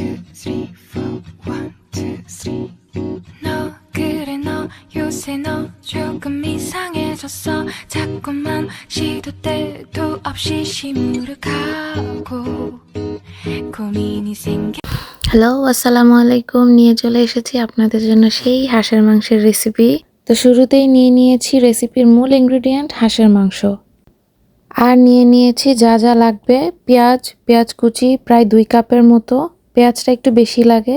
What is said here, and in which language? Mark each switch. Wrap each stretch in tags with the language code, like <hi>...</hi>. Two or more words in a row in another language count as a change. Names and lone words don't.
<en>three, four, one, two, three.</en> <ko>너 그래 너 요새 너 조금 이상해졌어. 자꾸만 시도 때도 없이 시무룩하고 고민이 생겨.</ko> <bn>হ্যালো,</bn> <ar>السلام عليكم.</ar> <bn>নিয়ে চলে এসেছি আপনাদের জন্য সেই হাঁসের মাংসের রেসিপি। তো শুরুতেই নিয়ে নিয়েছি রেসিপির মূল ইনগ্রেডিয়েন্ট হাঁসের মাংস, আর নিয়ে নিয়েছি যা যা লাগবে। পেঁয়াজ কুচি প্রায় 2 কাপের মতো, পেঁয়াজটা একটু বেশি লাগে।</bn>